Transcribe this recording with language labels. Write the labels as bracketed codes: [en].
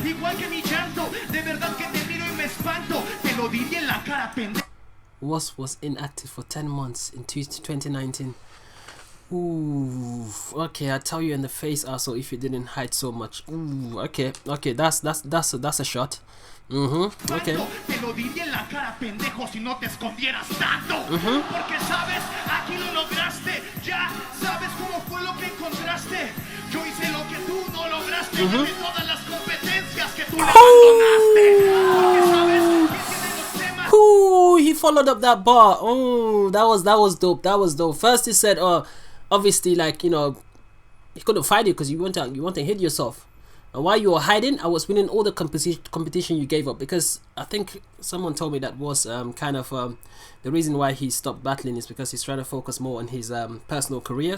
[es] Igual que mi llanto, de verdad que te miro y me espanto. Te lo diría en la cara, pendejo. [en] WOS was inactive for 10 months in 2019. Ooh, okay, I tell you in the face also if you didn't hide so much. Ooh, okay, that's a shot. Okay. [es] Te lo diría en la cara, pendejo, si no te escondieras tanto. Porque sabes, aquí lo lograste. Ya sabes cómo fue lo que encontraste. Yo hice lo que tú no lograste. Gané todas las competencias que tú le abandonaste. Porque sabes que tiene los temas. [en] Ooh, he followed up that bar. Oh, that was dope. That was dope. First he said, obviously, like, he couldn't fight you because you want to hit yourself. And while you were hiding, I was winning all the competition you gave up, because I think someone told me that was the reason why he stopped battling is because he's trying to focus more on his personal career.